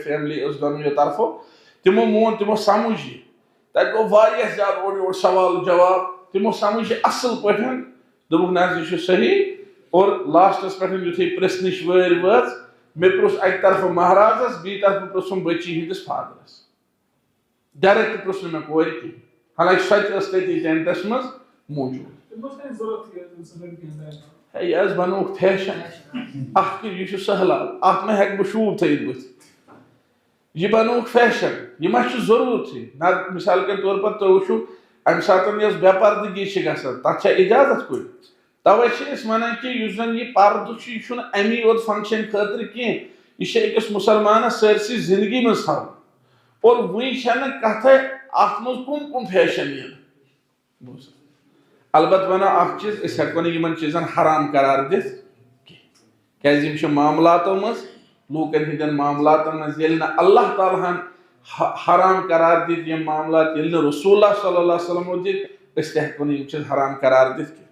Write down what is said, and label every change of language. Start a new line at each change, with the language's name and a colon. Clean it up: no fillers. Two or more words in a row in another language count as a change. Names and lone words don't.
Kashmiri: فیملی ٲس دۄنوٕیو طرفو تِمو مون تِمو سمجھ یہِ تتہِ گوٚو واریاہ زیادٕ اورٕ یورٕ سوال جواب تِمو سمجھ یہِ اصل پٲٹھۍ دوٚپُکھ نہ حظ یہِ چھُ صحیح اور لاسٹس پٮ۪ٹھ یُتھُے پرژھنٕچ وٲرۍ وٲژ مےٚ پرٛژھ اکہِ طرفہٕ مہرازس بیٚیہِ طرفہٕ پرٛژھُم بچی ہٕنٛدِس فادرس ڈایریکٹ پرٛژھ نہٕ مےٚ کورِ کِہیٖنۍ حالانکہِ سۄ تہِ ٲس تٔتی ٹینٹس منٛز موٗجوٗد ہے یہِ حظ بنووُکھ فیشن اتھ یہِ چھُ سہلاب اتھ ما ہٮ۪کہٕ بہٕ شوٗب تھٲیِتھ بٕتھِ یہِ بنووُکھ فیشن یہِ ما چھُ ضروٗرتھٕے نتہٕ
Urdu: مثال کے طور پر
Kashmiri: تُہۍ وٕچھِو امہِ ساتہٕ یۄس بے پردگی چھِ گژھان تتھ چھا اجازت کُنہِ توے چھِ أسۍ ونان کہِ یُس زن یہِ پردٕ چھُ یہِ چھُنہٕ امی یوت فنکشن خٲطرٕ کینٛہہ یہِ چھِ أکِس مُسلمانس سٲرسٕے زندگی منٛز تھاوُن اور وٕنۍ چھنہٕ کتھے اتھ منٛز کُم کُم فیشن یِن البتہ ونو اکھ چیٖز أسۍ ہٮ۪کو نہٕ یِمن چیٖزن حرام قرار دِتھ کینٛہہ کیازِ یِم چھِ معاملاتو منٛز لوٗکن ہٕنٛدٮ۪ن معاملاتن منٛز ییٚلہِ نہٕ اللہ تعالیٰ ہن حرام قرار دِتۍ یِم معاملات ییٚلہِ نہٕ رسول اللہ
Arabic: صلی اللہ علیہ وسلمو
Kashmiri: دِتۍ أسۍ تہِ ہٮ۪کو نہٕ یِم چیٖز حرام قرار دِتھ کینٛہہ